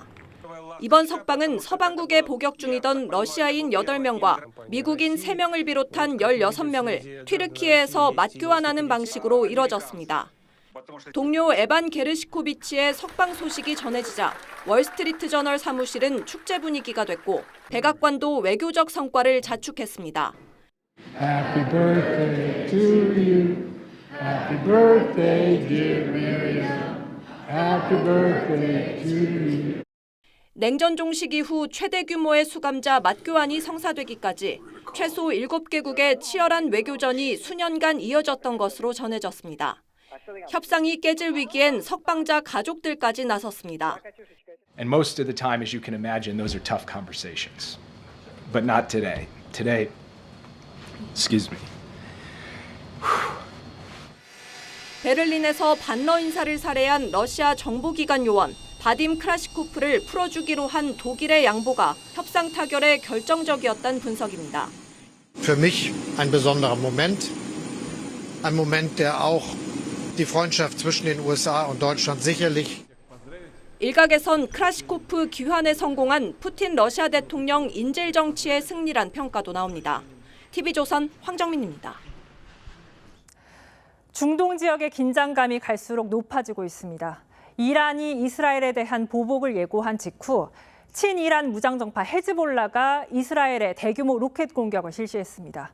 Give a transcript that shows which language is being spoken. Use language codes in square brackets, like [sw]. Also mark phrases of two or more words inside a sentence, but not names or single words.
[ko] 이번 석방은 서방국에 복역 중이던 러시아인 8명과 미국인 3명을 비롯한 16명을 튀르키예에서 맞교환하는 방식으로 이뤄졌습니다. 동료 에반 게르시코비치의 석방 소식이 전해지자 월스트리트저널 사무실은 축제 분위기가 됐고 백악관도 외교적 성과를 자축했습니다. [en] Happy birthday to you. Happy birthday, dear Miriam. Happy birthday to you. [ko] 냉전 종식 이후 최대 규모의 수감자 맞교환이 성사되기까지 최소 7개국의 치열한 외교전이 수년간 이어졌던 것으로 전해졌습니다. 협상이 깨질 위기엔 석방자 가족들까지 나섰습니다. [en] And most of the time, as you can imagine, those are tough conversations. But not today. Today, excuse me. [ko] 베를린에서 반러 인사를 살해한 러시아 정보기관 요원 바딤 크라시코프를 풀어주기로 한 독일의 양보가 협상 타결에 결정적이었다는 분석입니다. [de] Für mich ein besonderer Moment. Ein Moment, der auch die Freundschaft zwischen den USA und Deutschland sicherlich [ko] 일각에선 크라시코프 귀환에 성공한 푸틴 러시아 대통령 인질 정치의 승리란 평가도 나옵니다. TV조선 황정민입니다. 중동 지역의 긴장감이 갈수록 높아지고 있습니다. 이란이 이스라엘에 대한 보복을 예고한 직후 친이란 무장정파 헤즈볼라가 이스라엘에 대규모 로켓 공격을 실시했습니다.